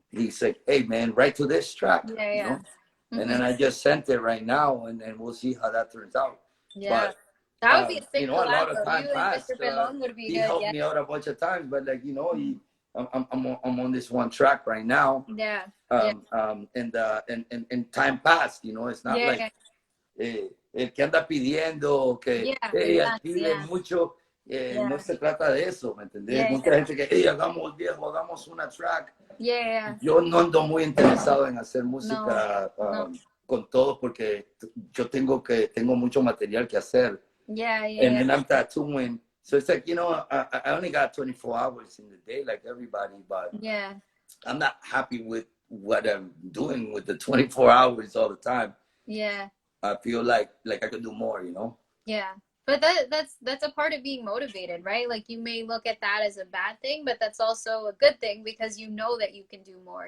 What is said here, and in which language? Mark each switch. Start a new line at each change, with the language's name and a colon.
English: He's like, hey, man, write to this track. You know? And then I just sent it right now, and then we'll see how that turns out. But, that would be a sick you know, a lot of time passed. He helped me out a bunch of times, but like, you know, I'm on this one track right now. And time passed, you know, it's not like
Spanish: el que anda pidiendo que pide mucho, no se trata de eso, ¿me entendés? Mucha gente que, hey, hagamos viejo, hagamos una track. Yo no ando muy interesado en hacer música con todos porque yo tengo mucho material que hacer.
English: And then I'm tattooing. So it's like, you know, I only got 24 hours in the day like everybody, but I'm not happy with what I'm doing with the 24 hours all the time. I feel like I could do more, you know? But that's a part of being motivated, right? Like you may look at that as a bad thing, but that's also a good thing because you know that you can do more.